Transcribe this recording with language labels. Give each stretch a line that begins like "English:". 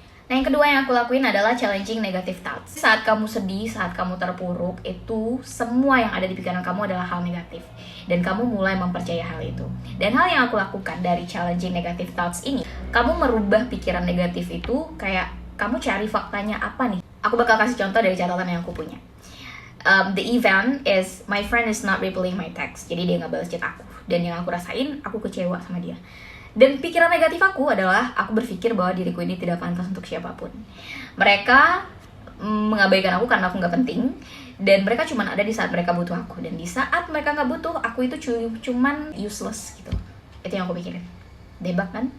Indonesian: Nah, yang kedua yang aku lakuin adalah
English: challenging negative thoughts.
Indonesian: Saat kamu sedih, saat kamu terpuruk, itu semua yang ada di pikiran kamu adalah hal negatif. Dan kamu mulai mempercayai hal itu. Dan hal yang aku lakukan dari
English: challenging negative thoughts
Indonesian: ini, kamu merubah pikiran negatif itu kayak kamu cari faktanya apa nih. Aku bakal kasih contoh dari catatan yang aku punya.
English: The event is my friend is not replying my text.
Indonesian: Jadi dia nggak balas chat aku. Dan yang aku rasain, aku kecewa sama dia. Dan pikiran negatif aku adalah aku berpikir bahwa diriku ini tidak pantas untuk siapapun. Mereka mengabaikan aku karena aku nggak penting, dan mereka cuma ada di saat mereka butuh aku. Dan di saat mereka nggak butuh, aku itu cuman
English: useless
Indonesian: gitu. Itu yang aku pikirin. Debak kan?